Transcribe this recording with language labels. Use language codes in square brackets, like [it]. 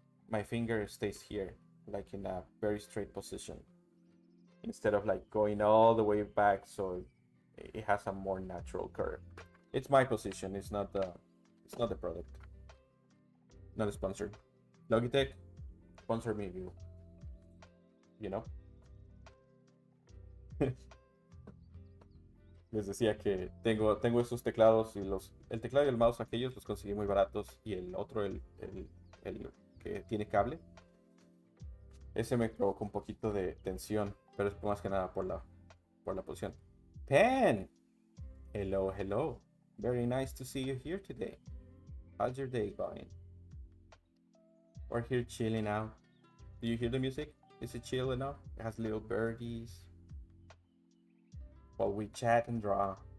[en] My finger stays here, like in a very straight position, instead of like going all the way back, so it has a more natural curve. It's my position. It's not the product. Not sponsored. Logitech, sponsor me, you know. [es] Les decía que tengo esos teclados y el teclado y el mouse, aquellos los conseguí muy baratos, y el otro, el que tiene cable, ese me provocó un poquito de tensión, pero es más que nada por la posición. [en] Pen, hello, very nice to see you here today. How's your day going? We're here chilling out. Do you hear the music? Is it chill enough? It has little birdies while we chat and draw.